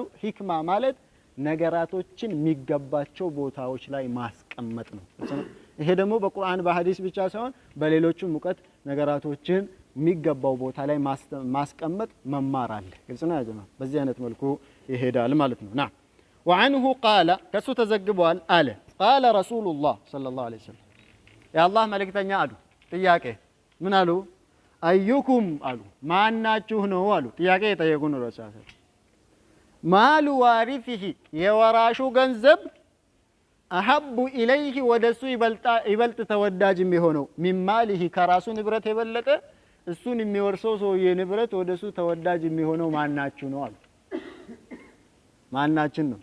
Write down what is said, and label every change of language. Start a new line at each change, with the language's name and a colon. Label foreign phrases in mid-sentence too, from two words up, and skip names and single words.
Amharic: ሂክማ ማለት ነገራቶችን የሚገባቸው ቦታዎች ላይ ማስቀመጥ ነው። ይሄ ደግሞ በቁርአን በሐዲስ ብቻ ሳይሆን በሌሎችም እውቀት ነገራቶችን የሚገባው ቦታ ላይ ማስቀመጥ መማር አለ። ግልጽ ነው ያጀማ? በዚህ አይነት መልኩ ይሄዳል ማለት ነው። ና
Arabic: وعنه قال
Amharic: ከሱ ተዘግቧል አለ
Arabic: قال رسول الله صلى الله عليه وسلم
Amharic: የአላህ መልእክተኛ አሉ ጥያቄ ምን አሉ? አዩኩም አሉ ማናችሁ ነው አሉ። ጥያቄ የጠየቁን ረሳሰ
Arabic: مال وارثه
Amharic: የወራሹ ገንዘብ
Arabic: أحب إليه
Amharic: ወደሱ ይበልጥ ተወዳጅ የሚሆነው
Arabic: من ماله
Amharic: ከራሱ ንብረት የበለጠ እሱን የሚወርሰው ሰውዬ ንብረት ወደሱ ተወዳጅ የሚሆነው ማናችሁ ነው አሉ። ማናችን ነው?